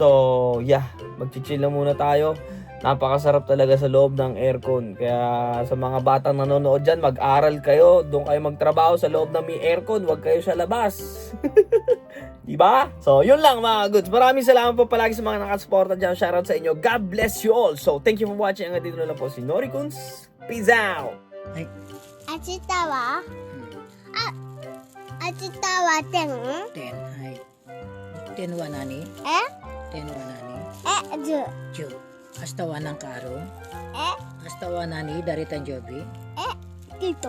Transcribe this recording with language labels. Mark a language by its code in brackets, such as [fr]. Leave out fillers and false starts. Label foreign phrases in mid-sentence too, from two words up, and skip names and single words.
[en] So, yeah, [tl] mag-chill lang muna tayo. Napakasarap talaga sa loob ng aircon. Kaya sa mga batang nanonood dyan, mag-aral kayo. Doon kayo magtrabaho sa loob ng may aircon. Huwag kayo sa labas. Diba? So, yun lang mga goods. Maraming salamat po palagi sa mga nakasuporta dyan. Shoutout sa inyo. [en] God bless you all. So, thank you for watching. [tl] Hanggang dito na lang po si Nori Kunz. [en] Peace out! [ja] 明日は明日は10 10、はい。10は何？え 10は何？ 10 10。明日は何かある？え明日は何？誰誕生日？ティト